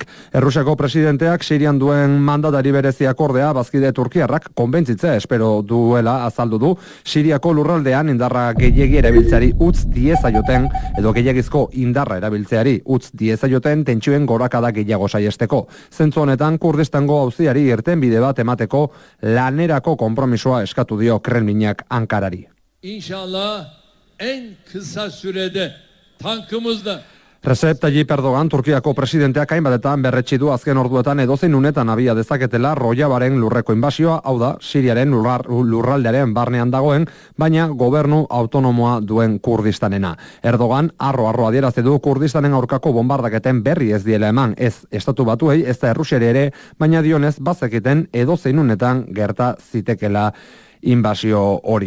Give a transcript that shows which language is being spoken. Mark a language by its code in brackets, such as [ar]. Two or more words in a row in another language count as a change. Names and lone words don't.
[eu] Errusiako presidenteak Sirian duen mandatari bereziak ordea bazkide turkiarrak konbentzitzea espero duela azaldu du, Siriako lurraldean indarra gehiegi erabiltzeari utz diezaioten, edo gehiagizko indarra erabiltzeari utz diezaioten tentsioen gorakada gehiago saiesteko. Zentzu honetan Kurdistango auziari irtenbide bat emateko lanerako konpromisoa eskatu dio Kremlinak Ankarari. [tr] İnşallah en kısa sürede tankımızla [eu] Recep Tayyip Erdogan, Turkiako presidenteak hainbatetan berretsi du azken orduetan edozein unetan abia dezaketela Rojavaren lurreko inbasioa, hau da, Siriaren lurraldearen barnean dagoen, baina gobernu autonomoa duen Kurdistanena. Erdogan, arro adierazte du Kurdistanen aurkako bombardaketen berri ez diela eman, ez Estatu Batuei, ez da Errusiari ere, baina dionez bazekiten edozein unetan gerta zitekela inbasio hori.